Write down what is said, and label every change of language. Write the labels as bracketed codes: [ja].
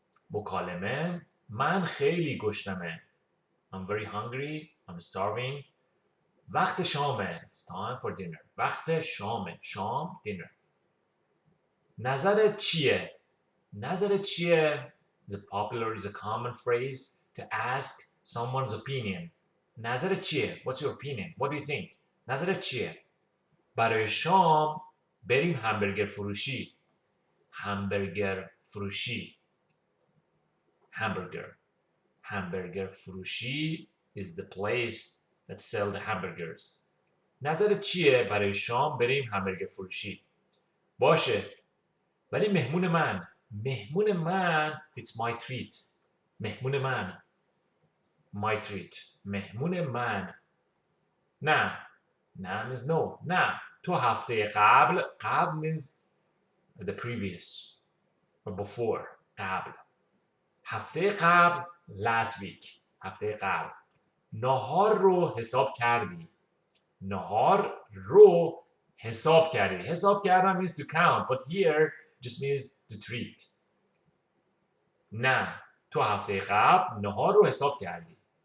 [fa] مکالمه. من خیلی گشنمه. [en] I'm very hungry. I'm starving. [fa] وقت شامه. [en] It's time for dinner. [fa] وقت شامه. شام, dinner. نظرت چیه؟ نظرت چیه [en] is a popular, is a common phrase to ask someone's opinion. [fa] نظرت چیه? [en] What's your opinion? What do you think? [fa] نظرت چیه؟ برای شام بریم همبرگر فروشی. همبرگر فروشی. Hamburger. [en] Hamburger فروشی is the place that sell the hamburgers. [fa] نظرت چیه برای شام بریم همبرگر فروشی؟ باشه. ولی مهمون من [en] it's my treat. [fa] مهمون من [en] my treat. [fa] مهمون من نه [en] means no. [fa] نه تو هفته قبل [en] means the previous or before. [fa] قبل. هفته قبل [en] last week. [fa] هفته قبل. نهار رو حساب کردی. نهار رو حساب کردی. [en] حساب کردن means to count, but here just means to treat. [fa] نه تو هفته قبل نهار رو حساب کردی.